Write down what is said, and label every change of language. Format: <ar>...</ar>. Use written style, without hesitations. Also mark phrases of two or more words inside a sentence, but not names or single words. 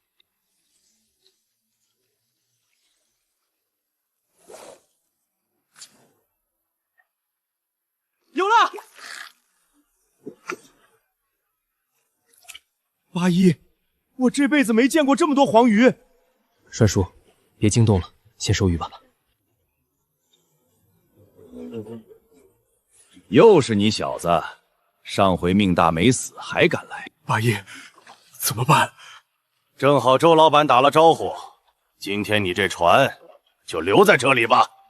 <zh>有了！八一，我这輩子沒見過這麼多黃魚。帥叔，別驚動了，先收魚吧。又是你小子，上回命大沒死，還敢來？八一，怎麼辦？正好周老板打了招呼，今天你這船就留在這裡吧。</zh>